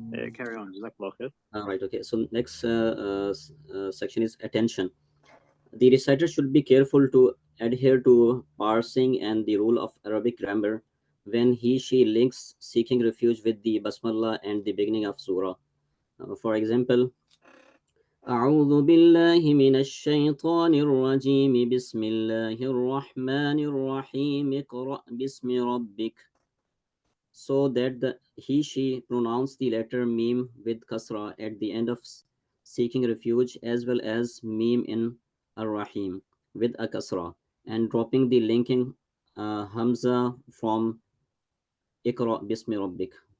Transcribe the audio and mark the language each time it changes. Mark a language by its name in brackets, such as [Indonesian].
[English] Carry on, Jazakallah khair. All right, okay. So next section is attention. The reciter should be careful to adhere to parsing and the rule of Arabic grammar when she links seeking refuge with the Basmallah and the beginning of surah. For example, [Arabic] أعوذ بالله من الشيطان الرجيم بسم الله الرحمن الرحيم اقرأ باسم ربك. [English] So that she pronounce the letter meme with kasra at the end of seeking refuge, as well as meme in ar-rahim with a kasra, and dropping the linking hamza from ikra bismi rabbik.